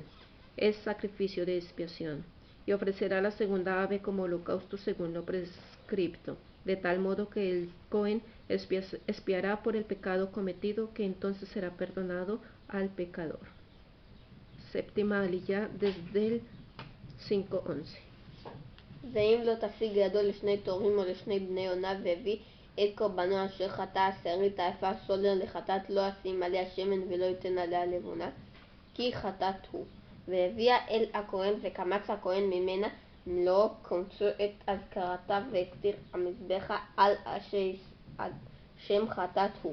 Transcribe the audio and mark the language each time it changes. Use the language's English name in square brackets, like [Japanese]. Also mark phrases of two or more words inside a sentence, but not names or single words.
[Spanish] Es sacrificio de expiación. Y ofrecerá la segunda ave como holocausto según lo prescripto, de tal modo que el Cohen expiará por el pecado cometido, que entonces será perdonado al pecador. Séptima aliyá desde el 5:11. [Hebrew] ואם לא תשיג ידו לשני תורים או לשני בני יונה, והביא את קורבנו אשר חטא עשירית האפה סולר לחטאת, לא ישים עליה שמן ולא ייתן עליה לבונה, כי חטאת הוא. והביאה אל הכהן, וקמץ הכהן ממנה מלוא קומצו את אזכרתה, והקטיר המזבחה על שם חטאת הוא.